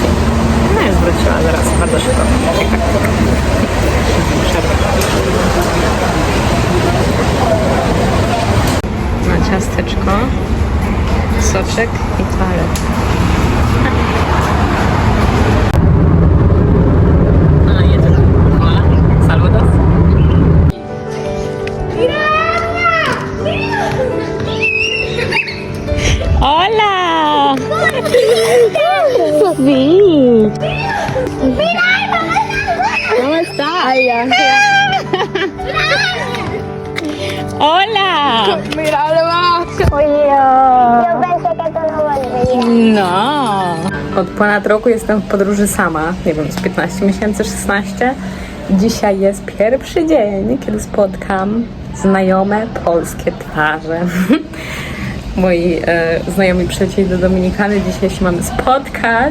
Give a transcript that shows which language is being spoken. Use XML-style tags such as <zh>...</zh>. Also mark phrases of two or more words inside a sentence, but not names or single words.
<pl>No i zwróciła zaraz, bardzo szybko. Na ciasteczko, soczek i toalet. A, jedzie.</pl> <es>Hola, saludos. Hola! Sí. ¿Cómo estás? Hola! Mira, Oye, yo pensé que tú no volvías. No!</es> <pl>Od ponad roku jestem w podróży sama, nie wiem, z 15 miesięcy, 16. Dzisiaj jest pierwszy dzień, kiedy spotkam znajome polskie twarze. Moi znajomi przylecieli do Dominikany, dzisiaj się mamy spotkać.</pl>